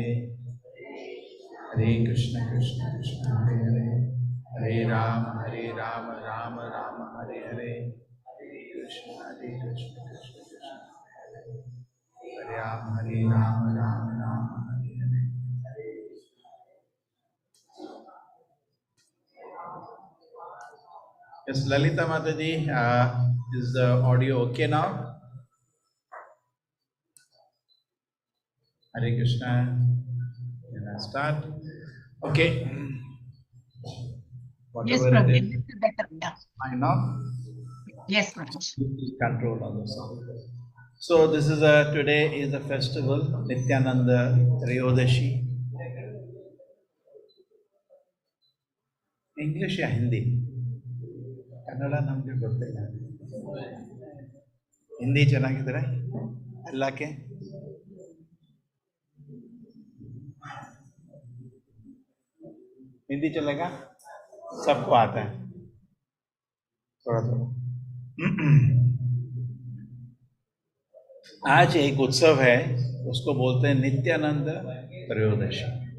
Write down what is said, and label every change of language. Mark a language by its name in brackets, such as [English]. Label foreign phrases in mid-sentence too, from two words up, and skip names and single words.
[Sanskrit] Hare Krishna, Krishna Hare Hare. Hare Ram, Ram Ram, Hare Hare. Hare Krishna, Krishna Krishna Hare Hare. Hare Ram, Ram Ram, Hare Hare. [English] Yes, Lalita Mataji, is the audio okay now? Hare Krishna. Can I start? Okay. Yes, Whatever Prabhu. it is, This is better. Yeah. I know. Yes, Prabhu. Control on the sound. So this is today is the festival Nityananda Triyodashi. [Hindi] English या हिंदी? [Kannada] ಕನ್ನಡ ನಮಗೆ ಗೊತ್ತಿಲ್ಲ. ಹಿಂದಿ ಚೆನ್ನಾಗಿದ್ರೆ ಎಲ್ಲಕ್ಕೆ [Hindi] हिंदी चलेगा? सबको आता है थोड़ा थोड़ा. आज एक उत्सव है, उसको बोलते हैं नित्यानंद त्रयोदशी.